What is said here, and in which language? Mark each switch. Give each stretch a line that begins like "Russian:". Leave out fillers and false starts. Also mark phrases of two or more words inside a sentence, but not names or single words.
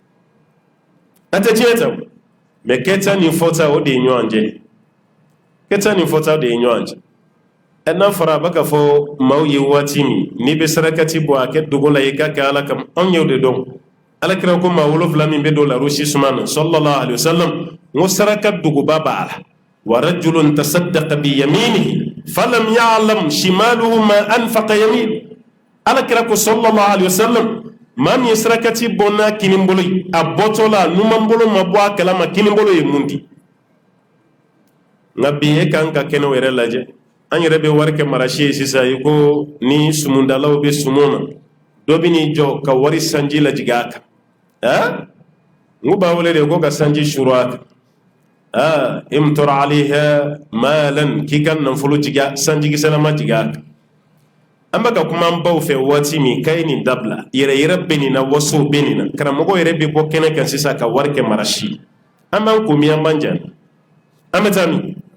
Bambara: a tɛ tiɲɛ ta mais kɛta ni fɔta o de ye ɲɔgɔn cɛ kɛta ni fɔta de ye ɲɔgɔn cɛ n'a fɔra a bɛ ka fɔ maaw ye waati min n'i bɛ sarakati bɔ a kɛ dogo la i k'a kɛ ala kama anw y'o de dɔn alakira ko maa 7 min bɛ don larusi suma na
Arabic: صلى الله عليه وسلم
Bambara: n ko saraka dogoba b'a la
Arabic: ورجل تصدق بيمينه فلم يعلم شماله ما أنفق يمينه
Bambara: alakira ko
Arabic: صلى الله عليه وسلم
Bambara: maa min ye sarakati bɔ n'a kinibolo ye a bɔtɔ la numan bolo ma bɔ a kalama kinibolo ye mun di nka bi e kan ka kɛnɛw yɛrɛ lajɛ an yɛrɛ bɛ wari kɛ marasi ye sisan i ko ni sumundalaw bɛ sumun na dɔ bɛ n'i jɔ ka wari sanji lajigin a kan n ko b'a wele de ko ka sanji suru a kan
Arabic: أمطر عليها مالا
Bambara: k'i ka nafolo jigin sanjikisɛlama jigin a kan an bɛ ka kuma an baw fɛ waati min k'a ye nin dabila yɛrɛ yɛrɛ bɛ nin na waso bɛ nin na karamɔgɔ yɛrɛ bɛ bɔ kɛnɛ kan sisan ka wari kɛ marasi an b'an ko min an b'an jan an bɛ taa min